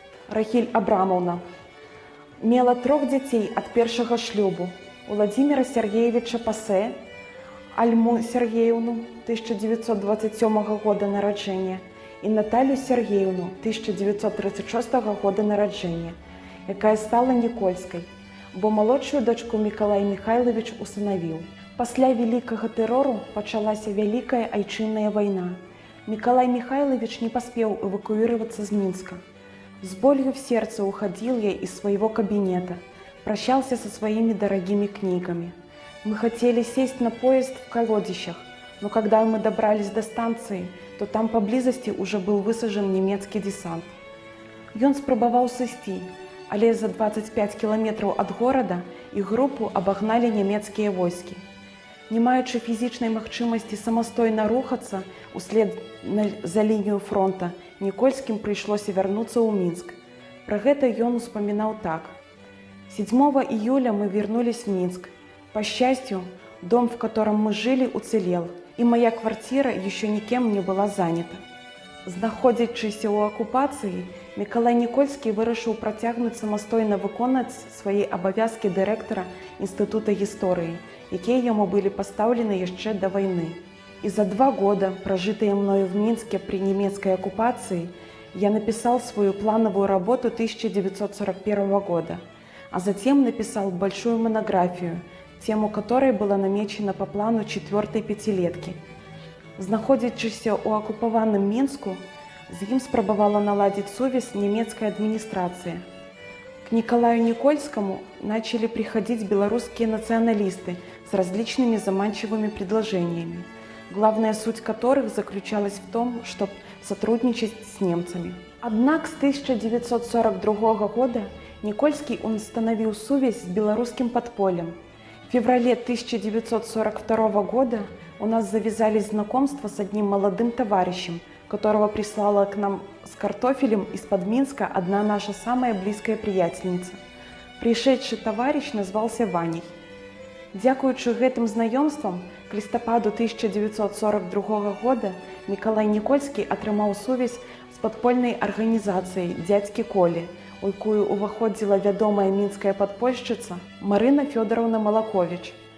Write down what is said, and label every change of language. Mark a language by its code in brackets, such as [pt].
[be] Рахіль Абрамовна мела 3 дзяцей ад першага шлюбу: Уладзіміра Сергеевича Пассе, Альму Сергеевну 1927 года нараджэння і Наталью Сергеевну 1936 года нараджэння, якая стала Нікольскай, бо малодшую дачку Мікалай Міхайлавіч усынавіў. Пасля вялікага тэрору пачалася вялікая айчынная вайна. Мікалай Міхайлавіч не паспеў эвакуироваться з Мінска. [ru] С болью в сердце уходил я из своего кабинета, прощался со своими дорогими книгами. Мы хотели сесть на поезд в Колодищах, но когда мы добрались до станции, то там поблизости уже был высажен немецкий десант. [be] Ён спрабаваў сысці, але [ru] за 25 километров от города их группу обогнали немецкие войски. [be] Не маючы фізічнай магчымасці самастойна рухацца услед за лінію фронта, Нікольскім прыйшлося вярнуцца ў Мінск. Пра гэта ён успамінаў так. [ru] 7 июля мы вернулись в Минск. По счастью, дом, в котором мы жили, уцелел, и моя квартира еще никем не была занята. [be] Знаходзячыся ў акупацыі, Мікалай Нікольскі вырашыў працягнуць самастойна выконаць свае абавязкі дырэктара Інстытута гісторыі, якія яму былі пастаўлены яшчэ да вайны. [ru] И за 2 года, прожитые мною в Минске при немецкой оккупации, я написал свою плановую работу 1941 года, а затем написал большую монографию, тему которой была намечена по плану 4-й пятилетки. [be] Знаходячыся ў акупаваным Мінску, з ім спрабавала наладзіць сувязь немецкая адміністрацыя. [ru] К Николаю Никольскому начали приходить белорусские националисты с различными заманчивыми предложениями, главная суть которых заключалась в том, чтобы сотрудничать с немцами. Однако с 1942 года Никольский установил сувязь с белорусским подпольем. В феврале 1942 года у нас завязались знакомства с одним молодым товарищем, которого прислала к нам с картофелем из-под Минска одна наша самая близкая приятельница. Пришедший товарищ назвался Ваней. [be] Дзякуючы гэтым знаёмствам, к лістападу 1942 года Миколай Никольский атрымаў сувязь з падпольнай арганізацыяй «Дзядзькі Колі», у якую ўваходзіла вядомая мінская падпольшчыца Марына Фёдоровна Малакович.